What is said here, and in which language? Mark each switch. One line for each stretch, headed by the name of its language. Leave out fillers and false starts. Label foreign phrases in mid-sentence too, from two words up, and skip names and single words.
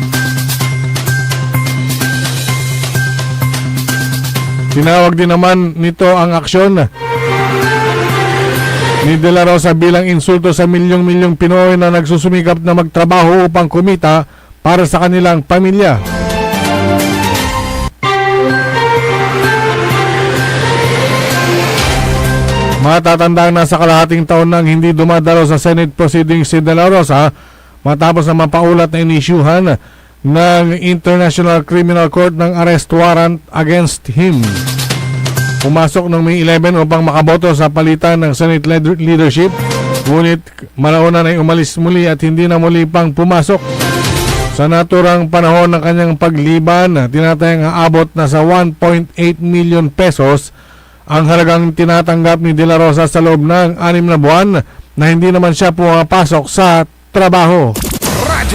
Filipino: Tinawag din naman nito ang aksyon ni De La Rosa bilang insulto sa milyong-milyong Pinoy na nagsusumikap na magtrabaho upang kumita para sa kanilang pamilya. Matatandaan na sa kalahating taon nang hindi dumadalo sa
English: Senate proceedings
Filipino: si De La Rosa matapos na mapaulat na inisyuhan ng International Criminal Court ng
English: arrest warrant against him.
Filipino: Pumasok noong May 11 upang makaboto sa palitan ng
English: Senate leadership,
Filipino: ngunit malaunan ay umalis muli at hindi na muli pang pumasok. Sa naturang panahon ng kanyang pagliban, tinatayang aabot na sa 1.8 million pesos ang halagang tinatanggap ni De La Rosa sa loob ng 6 na buwan na hindi naman siya pumapasok sa trabaho.